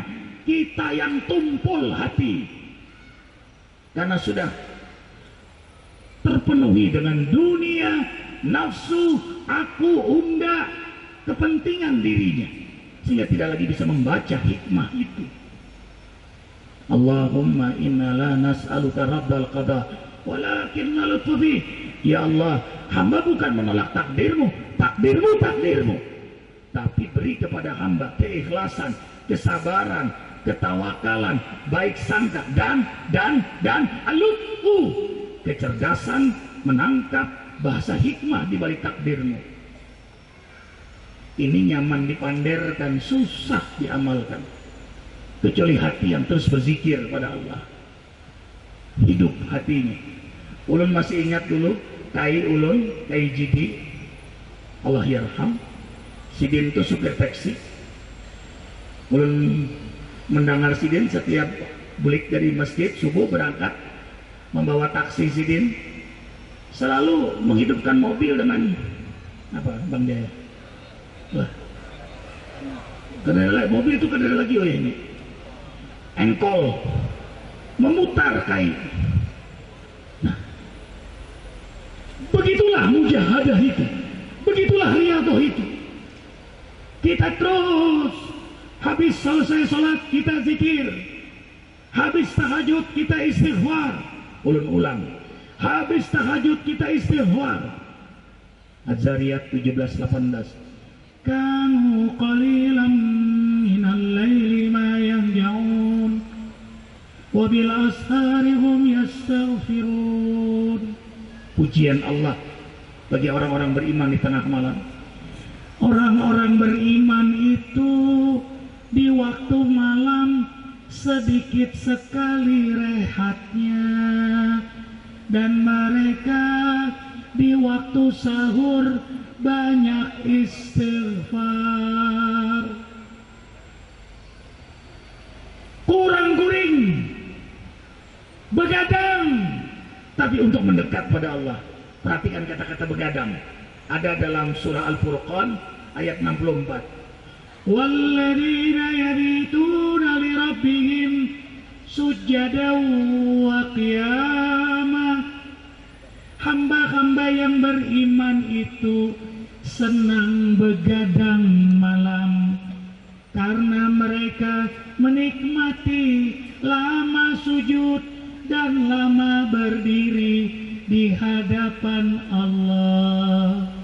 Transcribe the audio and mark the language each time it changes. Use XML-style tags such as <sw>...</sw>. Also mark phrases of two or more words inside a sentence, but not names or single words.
<id>Kita yang tumpul hati karena sudah terpenuhi dengan dunia, nafsu, aku, unda, kepentingan dirinya, sehingga tidak lagi bisa membaca hikmah itu.</id> <ar>اللهم إنا لا نسألك رد القضاء ولكنا لطفي.</ar> <id>Ya Allah, hamba bukan menolak takdirmu, takdirmu, tapi beri kepada hamba keikhlasan, kesabaran, ketawakalan, baik sangka, dan al-lutfu, kecerdasan menangkap bahasa hikmah di balik takdirmu. Ini nyaman dipanderkan, susah diamalkan, kecuali hati yang terus berzikir pada Allah.</id> <bjn>Hidup hatinya, Ulun masih ingat dulu kai ulun, kai Jidi, Allah yarham, sidin itu supir taksi. Ulun mendengar sidin setiap balik dari masjid subuh berangkat membawa taksi sidin selalu menghidupkan mobil dengan apa Bang Jaya?</bjn> <id>Wah, mobil itu kendala lagi oleh ini engkol memutar kai. Nah, begitulah mujahadah itu, begitulah riyadhah itu. Kita terus habis selesai sholat kita zikir, habis tahajud kita istighfar. Ulun ulang, habis tahajud kita istighfar. Az-Zariyat 17:18.</id> <ar>كانوا قليلا من الليل ما يهجعون وبالأسحار هم يستغفرون.</ar> <id>Pujian Allah bagi orang-orang beriman di tengah malam. Orang-orang beriman itu di waktu malam sedikit sekali rehatnya, dan mereka di waktu sahur banyak istighfar. Kurang-kuring begadang, tapi untuk mendekat pada Allah. Perhatikan kata-kata begadang, ada dalam surah Al-Furqan ayat 64.</id> <ar>والذين يبيتون لربهم سجدا وقياما.</ar> <id>Hamba-hamba yang beriman itu senang begadang malam karena mereka menikmati lama sujud dan lama berdiri di hadapan Allah.</id>